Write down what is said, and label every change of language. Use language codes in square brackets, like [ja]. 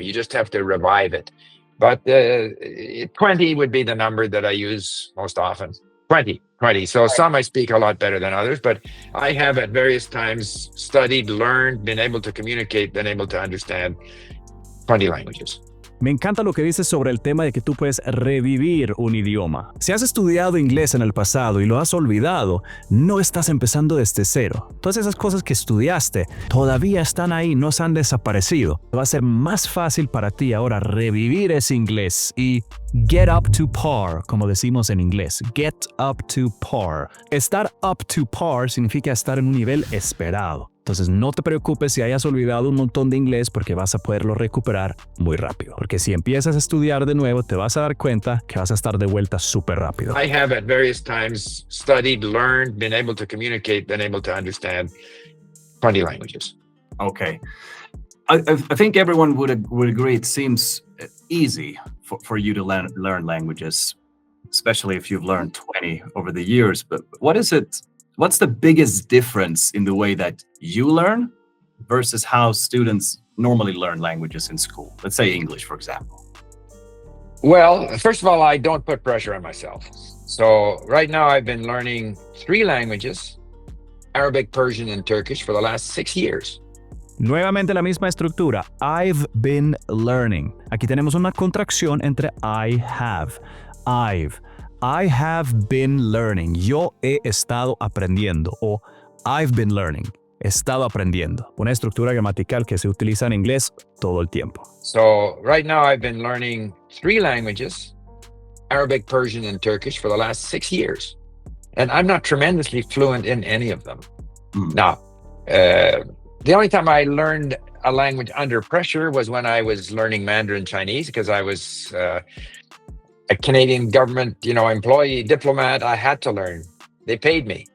[en] You just have to revive it. But 20 would be the number that I use most often. 20. So some I speak a lot better than others, but I have at various times studied, learned, been able to communicate, been able to understand 20 languages. [es] Me encanta lo que dices sobre el tema de que tú puedes revivir un idioma. Si has estudiado inglés en el pasado y lo has olvidado, no estás empezando desde cero. Todas esas cosas que estudiaste todavía están ahí, no se han desaparecido. Va a ser más fácil para ti ahora revivir ese inglés y [en] get up to par, [es] como decimos en inglés. [en] Get up to par. [es] Estar [en] up to par [es] significa estar en un nivel esperado. Entonces no te preocupes si hayas olvidado un montón de inglés porque vas a poderlo recuperar muy rápido. Porque si empiezas a estudiar de nuevo te vas a dar cuenta que vas a estar de vuelta súper rápido. [en] I have at various times studied, learned, been able to communicate, been able to understand 20 languages. Okay. I think everyone would agree it seems easy for you to learn languages, especially if you've learned 20 over the years. But what's the biggest difference in the way that you learn versus how students normally learn languages in school? Let's say English, for example. Well, first of all, I don't put pressure on myself. So right now I've been learning 3 languages, Arabic, Persian, and Turkish for the last 6 years. [es] Nuevamente la misma estructura. [en] I've been learning. [es] Aquí tenemos una contracción entre [en] I have. I have been learning. [es] Yo he estado aprendiendo. O [en] I've been learning. [es] He estado aprendiendo. Una estructura gramatical que se utiliza en inglés todo el tiempo. [en] So right now I've been learning 3 languages, Arabic, Persian, and Turkish for the last 6 years. And I'm not tremendously fluent in any of them. Now, the only time I learned a language under pressure was when I was learning Mandarin Chinese, because I was a Canadian government, employee, diplomat. I had to learn. They paid me.